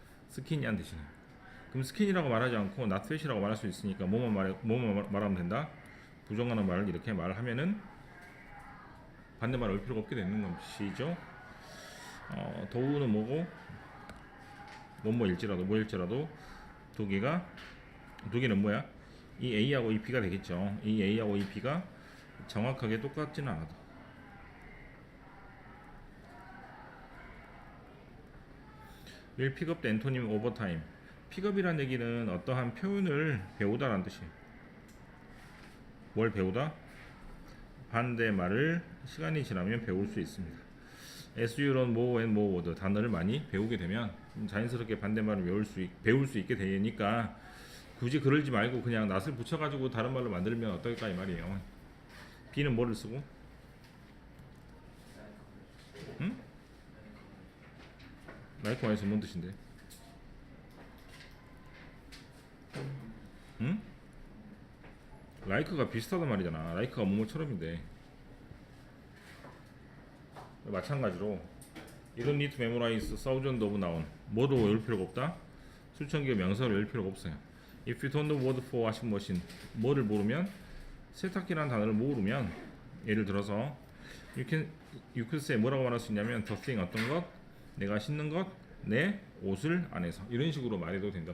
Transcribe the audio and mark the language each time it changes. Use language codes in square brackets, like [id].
[ko] 스키니한 대신에. 그럼 스키니라고 말하지 않고 not fat이라고 말할 수 있으니까 뭐만 말하면 된다? 부정하는 말을 이렇게 말하면은 반대말 올 필요가 없게 되는 것이죠. 도우는 뭐고? 뭐일지라도 두 개는 뭐야? 이 A하고 이 B가 되겠죠. 이 A하고 이 B가 정확하게 똑같지는 않아도 [en] will pick up the antonym over time. [ko] 픽업이란 얘기는 어떠한 표현을 배우다라는 뜻이에요. 뭘 배우다? 반대말을 시간이 지나면 배울 수 있습니다. [en] as you learn more and more word [ko] 단어를 많이 배우게 되면 자연스럽게 반대말을 배울 수 있게 되니까 굳이 그러지 말고 그냥 낫을 붙여가지고 다른 말로 만들면 어떨까 이 말이에요. B는 뭐를 쓰고? 응? 라이크와이스 뭔 뜻인데? 응? 라이크가 비슷하단 말이잖아. 라이크가 뭐뭐처럼인데 마찬가지로 [en] you don't need to memorize thousands of noun [ko] 뭐도 외울 필요가 없다. 수천 개의 명사를 외울 필요가 없어요. [en] If you don't know word for washing machine [ko] 뭐를 모르면 세탁기라는 단어를 모르면 예를 들어서 [en] you could say [ko] 뭐라고 말할 수 있냐면 [en] the thing [ko] 어떤 것 내가 신는 것 내 옷을 안에서 이런 식으로 말해도 된다.